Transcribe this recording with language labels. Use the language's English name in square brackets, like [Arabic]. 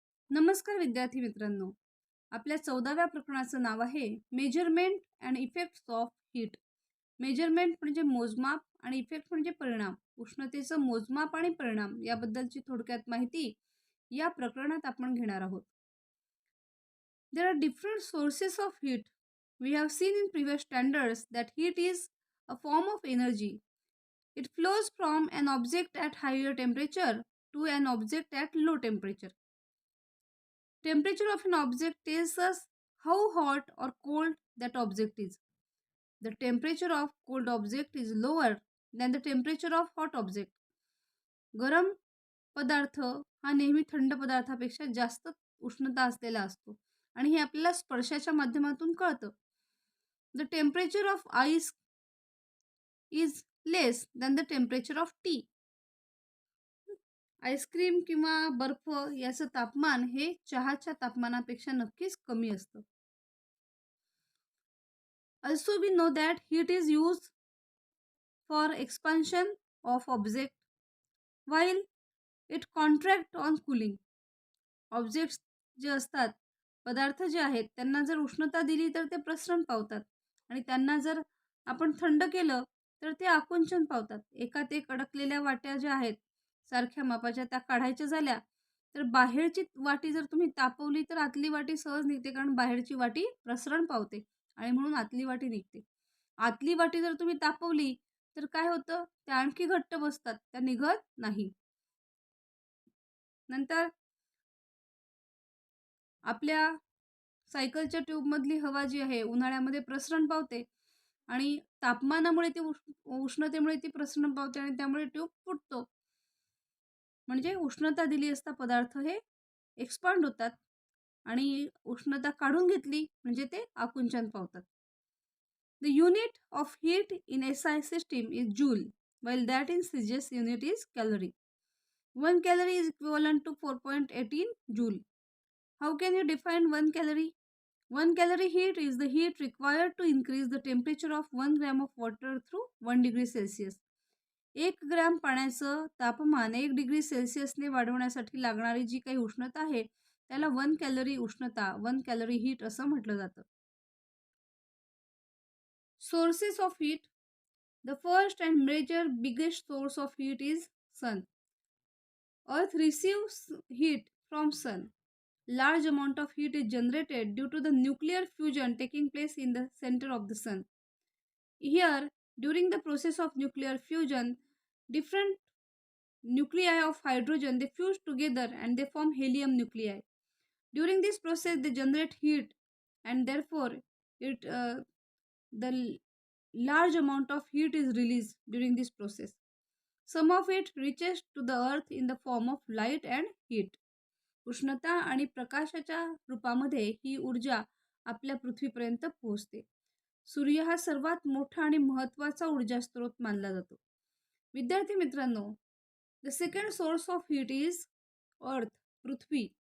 [Marathi] नमस्कार विद्यार्थी मित्रांनो, आपल्या 14व्या प्रकरणाचं नाव आहे [English] Measurement and effects of heat. [Marathi] Measurement म्हणजे मोजमाप आणि इफेक्ट म्हणजे परिणाम. उष्णतेचं मोजमाप आणि परिणाम याबद्दलची थोडक्यात माहिती या प्रकरणात आपण घेणार आहोत. [English] There are different sources of heat. We have seen in previous standards that heat is a form of energy. It flows from an object at higher temperature to an object at low temperature. Temperature of an object tells us how hot or cold that object is. The temperature of cold object is lower than the temperature of hot object. [Marathi] गरम पदार्थ हा नेहमी थंड पदार्थापेक्षा जास्त उष्णता असलेला असतो आणि हे आपल्याला स्पर्शाच्या माध्यमातून कळतं. [English] The temperature of ice is less than the temperature of tea. [Marathi] Ice cream किंवा बर्फ याचं तापमान हे चहाच्या तापमानापेक्षा नक्कीच कमी असतं. [English] Also we know that heat is used for expansion of object while it contract on cooling. [Marathi] Objects जे असतात, पदार्थ जे आहेत, त्यांना जर उष्णता दिली तर ते प्रसरण पावतात आणि त्यांना जर आपण थंड केलं तर ते आकुंचन पावतात. एकात एक अडकलेल्या वाट्या ज्या आहेत सारख्या मापाच्या त्या काढायच्या झाल्या तर बाहेरची वाटी जर तुम्ही तापवली तर आतली वाटी सहज निघते, कारण बाहेरची वाटी प्रसरण पावते आणि म्हणून आतली वाटी निघते. आतली वाटी जर तुम्ही तापवली तर काय होतं, त्या आणखी घट्ट बसतात, त्या निघत नाही. नंतर आपल्या सायकलच्या ट्यूबमधली हवा जी आहे उन्हाळ्यामध्ये प्रसरण पावते आणि तापमानामुळे ती उष्णतेमुळे ती प्रसरण पावते आणि त्यामुळे ट्यूब फुटतो. म्हणजे उष्णता दिली असता पदार्थ हे एक्सपांड होतात आणि उष्णता काढून घेतली म्हणजे ते आकुंचन पावतात. [English] The unit of heat in SI system is joule, while that in CGS unit is calorie. 1 calorie is equivalent to 4.18 joule. How can you define 1 calorie? 1 calorie heat is the heat required to increase the temperature of 1 gram of water through 1 degree Celsius. [Marathi] 1 gram पाण्याचं तापमान 1 degree सेल्सिअसने वाढवण्यासाठी लागणारी जी काही उष्णता आहे त्याला 1 calorie उष्णता, 1 calorie heat असं म्हटलं जातं. [English] Sources of heat. The first and major biggest source of heat is sun. Earth receives heat from sun. Large amount of heat is generated due to the nuclear fusion taking place in the center of the sun. Here, during the process of nuclear fusion, different nuclei of hydrogen they fuse together and they form helium nuclei. During this process, they generate heat, and therefore, the large amount of heat is released during this process. Some of it reaches to the earth in the form of light and heat. [Marathi] उष्णता आणि प्रकाशाच्या रूपामध्ये ही ऊर्जा आपल्या पृथ्वीपर्यंत पोहोचते. सूर्य हा सर्वात मोठा आणि महत्त्वाचा ऊर्जा स्रोत मानला जातो. विद्यार्थी मित्रांनो, [English] The second source of heat is earth, पृथ्वी.